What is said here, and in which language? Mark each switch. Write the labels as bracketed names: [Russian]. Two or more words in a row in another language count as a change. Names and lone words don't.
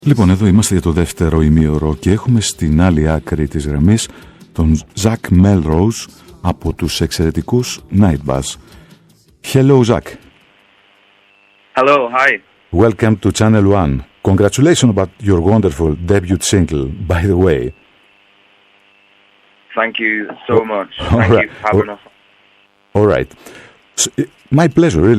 [Greek] Λοιπόν, εδώ είμαστε για το δεύτερο ημίωρο και έχουμε στην άλλη άκρη της γραμμής τον Zach Melrose από τους εξαιρετικούς Nightbus. [English] Hello, Zach. Hello, hi. Welcome to Channel One. Congratulations about your wonderful debut single, by the way. Thank you so much. Thank you for having us. All right. So, my pleasure, really.